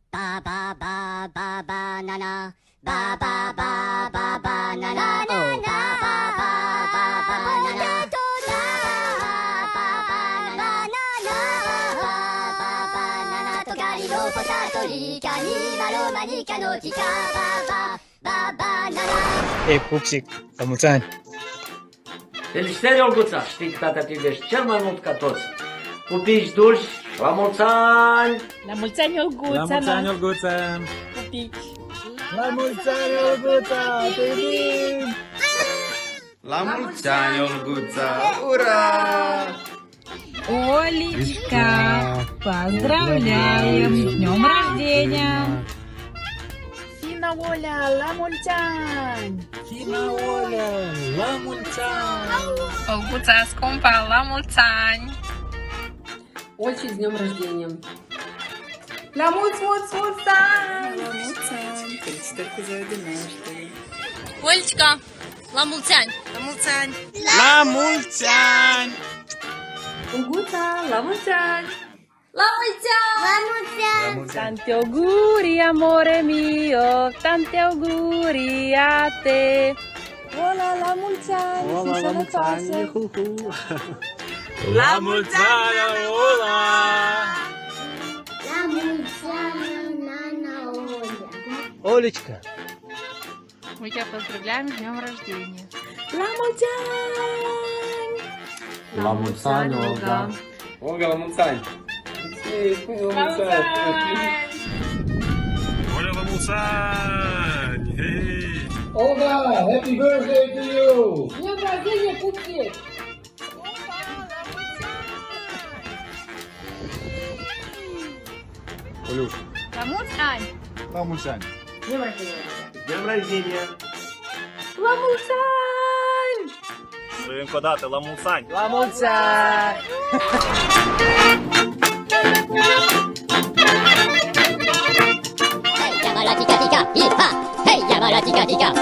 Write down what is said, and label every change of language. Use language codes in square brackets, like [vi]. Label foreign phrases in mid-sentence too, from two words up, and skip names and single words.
[ro] ba ba ba banana. Ba ba ba ba banana. Oh, ba ba ba ba banana. Ba ba ba banana. Togari no potato, Rika ni malo manika no Chika. Ba ba banana. Ei, Pupsic, la mulți ani! Felicitări, Olguța! Știi că tata te iubești cel mai mult ca toți. Pupici dulci, la mulți ani! La mulți ani, Olguța! La mulți ani, Olguța! Pupici! La mulți ani, Olguța! Te iubim! La mulți ani, Olguța! Ura! [ru] Олечка, поздравляем! С днем рождения! Фина Оля, [ro] la mulți ani! China Oля, la mulți ani! Olguța scumpa, la mulți ani! [ru] Ольче, с днем рождения. [ro] La mulți ani! La mulți ani, felicitări cu ziua de naștere. Olечка, la mulți ani! La mulți ani! La mulți ani! Olguța, la mulți ani. La mulți ani! La mulți ani. [it] Tanti auguri, amore mio, tanti auguri a te! [ro] Ola, la mulți ani! Ola, și la mulți ani! sănătoasă! Hu-hu! La mulți ani, Ola! La mulți ani, Nana Oля. [ru] Олечка! Мы тебя поздравляем с днем рождения! [ro] La mulți ani! La mulți ani, Olga! Olga, la mulți ani! La mulți ani! Oля, la mulți ani! Hei! Olga, [en] happy birthday to you! [ru] Днем рождения, Пупсик! Олюш, [ro] La mulți ani! la mulți ani! [ru] Днем рождения! Dăm rождения! [ro] La mulți ani! Și încă o dată, la mulți ani! La mulți ani! Hey, Yamara tika tika, hip ha. Hey, Yamara tika tika.